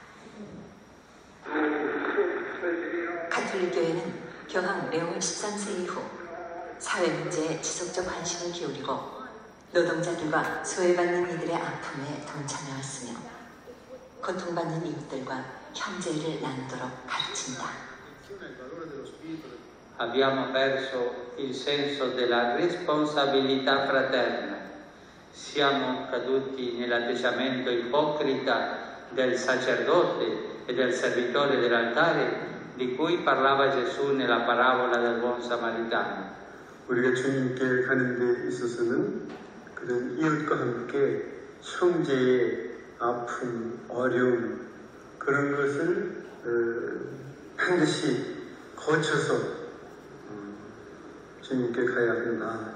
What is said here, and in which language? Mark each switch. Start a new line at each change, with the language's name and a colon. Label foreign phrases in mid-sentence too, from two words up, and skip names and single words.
Korean: 가톨릭 교회는 교황 레온 13세 이후 사회 문제에 지속적 관심을 기울이고 노동자들과 소외받는 이들의 아픔에 동참해왔으며 고통받는 이웃들과 형제를 나누도록 가르친다.
Italian: Abbiamo perso il senso della responsabilità fraterna. Siamo caduti nell'atteggiamento ipocrita del sacerdote e del servitore dell'altare di cui parlava Gesù nella parabola del buon samaritano.
Korean: 우리가 주님께 가는 데 있어서는 그런 이웃과 함께 형제의 아픔, 어려움 그런 것을 반드시 거쳐서 주님께 가야 한다.